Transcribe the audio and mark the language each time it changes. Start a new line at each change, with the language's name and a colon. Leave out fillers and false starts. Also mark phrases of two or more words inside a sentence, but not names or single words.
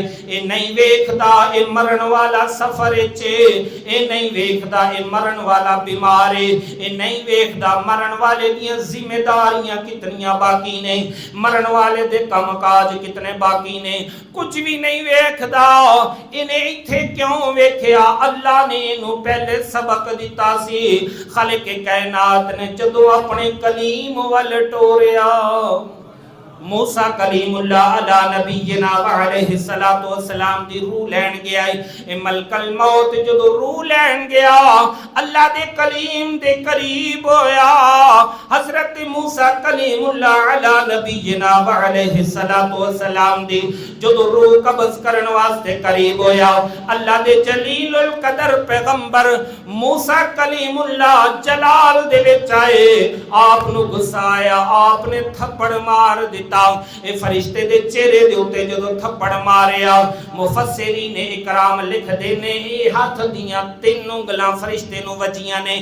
Punjabi: ایہہ نہیں ویکھدا ایہہ مرن والا سفر چ، ایہہ نہیں ویکھدا ایہہ مرن والا بیمار ہے، ایہہ نہیں ویکھدا مرن والے دی ذمہ داریاں کتنیاں باقی نے، مرن والے دے کامکاج کتنے باقی نے، کجھ بھی نہیں ویکھدا. انہیں ایتھے کیوں ویکھیا؟ اللہ نے انہوں پہلے سبق دتا سی. خالق کائنات نے جدوں اپنے کلیم ول ٹوریا, موسیٰ کلیم اللہ
Arabic: على نبينا و عليه الصلاة والسلام
Punjabi: دی روح لین گیا. ایہہ ملک الموت جدوں روح لین گیا اللہ دے کلیم دے قریب ہویا. حضرت موسیٰ کلیم اللہ
Arabic: على نبينا و عليه الصلاة والسلام
Punjabi: دی جدوں روح قبض کرن واسطے قریب ہویا، اللہ دے جلیل القدر پیغمبر موسیٰ کلیم اللہ جلال دے وچ آئے. آپ نوں غصہ آیا، آپنے تھپڑ مار دتا. ایہہ فرشتے دے چہرے دے اتے جدوں تھپڑ ماریا، مفسرین نے اکرام لکھدے نے ایہہ ہتھ دیاں 3 انگلاں فرشتے نوں وجیاں نے.